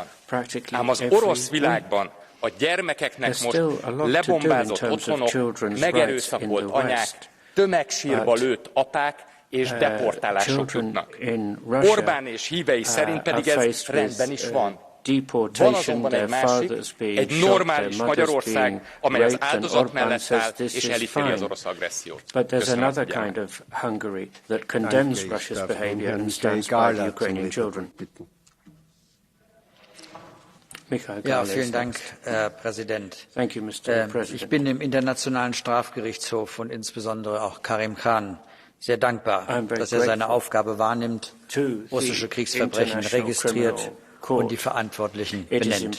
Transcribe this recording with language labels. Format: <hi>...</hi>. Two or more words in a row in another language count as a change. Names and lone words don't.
<hu>Ám az orosz világban a gyermekeknek most lebombázott otthonok, megerőszakolt anyák, tömegsírba lőtt apák és deportálások jutnak. Orbán és hívei szerint pedig ez rendben is van. Van azonban egy másik, egy normális Magyarország, amely az áldozat mellett áll és elítéli az orosz agressziót. Köszönöm a figyelmet.</hu> <de>Ja, vielen Dank, Herr Präsident. Ich bin dem Internationalen Strafgerichtshof und insbesondere auch Karim Khan sehr dankbar, dass er seine Aufgabe wahrnimmt, russische Kriegsverbrechen registriert und die Verantwortlichen benennt.</de>